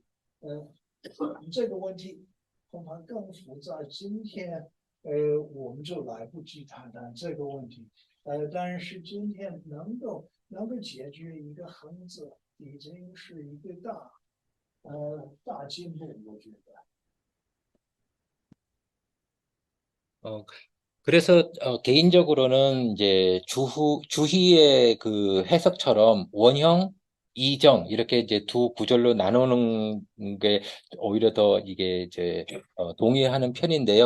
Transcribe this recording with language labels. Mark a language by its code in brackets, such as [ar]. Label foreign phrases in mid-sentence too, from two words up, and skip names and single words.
[zh] 嗯，这个问题恐怕更复杂。今天，我们就来不及谈谈这个问题。但是今天能够解决一个横字，已经是一个大进步，我觉得。 [ko] 어, 그래서 개인적으로는 이제 주희의 그 해석처럼 원형, 이정 이렇게 이제 두 구절로 나누는 게 오히려 더 이게 이제 동의하는 편인데요.